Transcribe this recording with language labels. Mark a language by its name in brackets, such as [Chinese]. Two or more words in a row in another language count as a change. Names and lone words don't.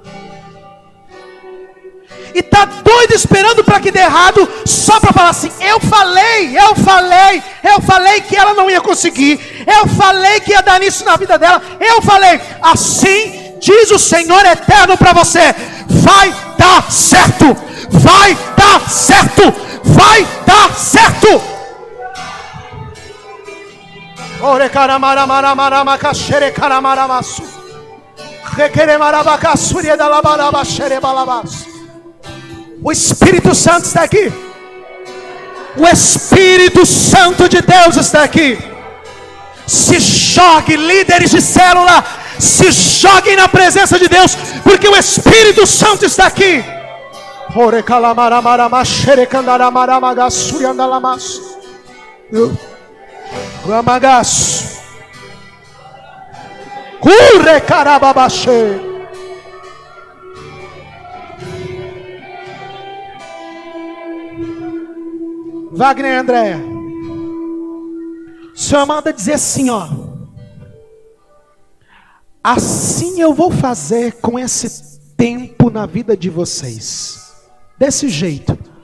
[Portuguese] E está doido esperando para que dê errado, só para falar assim: eu falei que ela não ia conseguir, eu falei que ia dar nisso na vida dela, eu falei. Assim diz o Senhor eterno para você: vai dar certo, vai dar certo, vai dar certo. Ore caramaramaramaramakashere caramaramasu. Requeremarabacassuria da labarabachere balabas. O Espírito Santo está aqui. O Espírito Santo de Deus está aqui. Se jogue, líderes de célula, se joguem na presença de Deus, porque o Espírito Santo está aqui. Ore calamaramaramaxere candaramaramagassuri andalamas. Ramagas. Curre carababaxe. Wagner e Andréia, o Senhor manda dizer assim, ó: assim eu vou fazer com esse tempo na vida de vocês, desse jeito.